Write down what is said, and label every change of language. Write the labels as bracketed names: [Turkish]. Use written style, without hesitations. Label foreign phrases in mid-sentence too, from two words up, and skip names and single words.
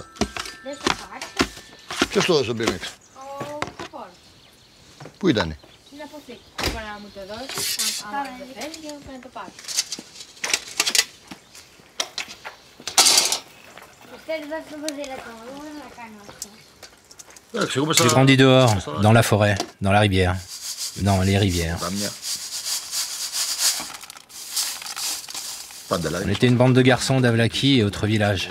[Greek] Δεν στο πάρει. Ποιος το έδωσε πριν έξω? Ο Καπόρος. Πού ήτανε? Στην αποθήκη. Μπορεί να μου το δώσει, αν δεν θες, και να το πάρει. [French] J'ai grandi dehors, dans la forêt, dans la rivière, dans les rivières. On était une bande de garçons d'Avlaki et autres villages.